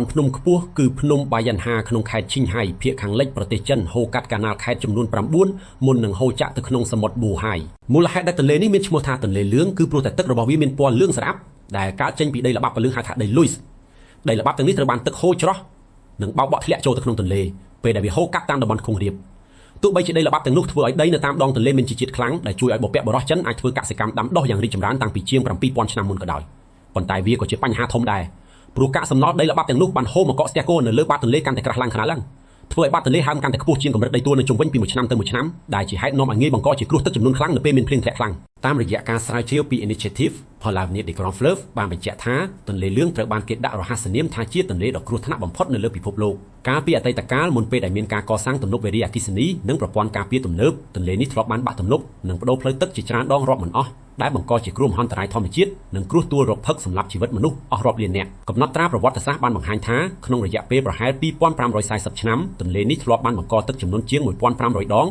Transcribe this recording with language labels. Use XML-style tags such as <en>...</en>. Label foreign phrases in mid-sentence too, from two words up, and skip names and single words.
<km>ភ្នំខ្ពស់គឺភ្នំបាយ័នហាក្នុងខេត្តឈិងហៃភាគខាងលិចប្រទេសចិនហូរកាត់កាណាល់ខេត្តចំនួន9មុននឹងហូរចាក់ទៅក្នុងសមុទ្រប៊ូហាយមូលហេតុដែលទន្លេនេះមានឈ្មោះថាទន្លេលឿងគឺព្រោះតែទឹករបស់វាមានពណ៌លឿងស្រអាប់ដែលកើតចេញពីដីល្បាប់ពលឺហៅថាដីលុយស្ដីល្បាប់ទាំងនេះត្រូវបានទឹកហូរច្រោះនិងបោកបក់ធ្លាក់ចូលទៅក្នុងទន្លេពេលដែលវាហូរកាត់តាមតំបន់ខ្ពង់រាបទោះបីជាដីល្បាប់ទាំងនោះធ្វើឲ្យដីនៅតាមដងទន្លេមានជីជាតិខ្លាំងដែលជួយឲ្យបុព្វបុរសចិនអាចធ្វើកសិកម្មដាំដុះយ៉ាងរីកចម្រើនតាំងពីជាង 7000 ឆ្នាំមុនក៏ដោយប៉ុន្តែវាក៏ជាបញ្ហាធំដែរព្រោះកាកសំណល់ដី ល្បាប់ទាំងនោះបានហូរមកកកស្ទះគោនៅលើបាតទន្លេកាន់តែក្រាស់ឡើងធ្វើឲ្យបាតទន្លេហើមកាន់តែខ្ពស់ជាងកម្រិតដីទួលនៅជុំវិញពីមួយឆ្នាំទៅមួយឆ្នាំដែលជាហេតុនាំឲ្យងាយបង្កជាគ្រោះទឹកចំនួនខ្លាំងនៅពេលមានភ្លៀងធ្លាក់ខ្លាំងតាមរយៈការស្រាវជ្រាវពី</km> <fr>Initiative pour l'avenir des grands fleuves</fr> <km>បានបញ្ជាក់ថាទន្លេលឿងត្រូវបានគេដាក់រហស្សនាមថាជាទន្លេដ៏គ្រោះថ្នាក់បំផុតនៅលើពិភពលោកកាលពីអតីតកាលមុនពេលដែលមានការកសាងទំនប់វារីអគ្គិសនីនិងប្រព័ន្ធការពា រទំនើបទន្លេនេះធ្លាប់បានបាក់ទំនប់និងបដូរផ្លូវទឹកជាច្រើនដងរាប់មិនអស់ដែលបង្កជាគ្រោះមហន្តរាយធម្មជាតិនិងគ្រោះទួលរកផឹកសម្រាប់ជីវិតមនុស្សអស់រាប់លាននាក់កំណត់ត្រាប្រវត្តិសាស្ត្របានបង្ហាញថាក្នុងរយៈពេលប្រហែល 2540 ឆ្នាំទន្លេនេះធ្លាប់បានបង្កទឹកចំនួនជាង 1500 ដង</km>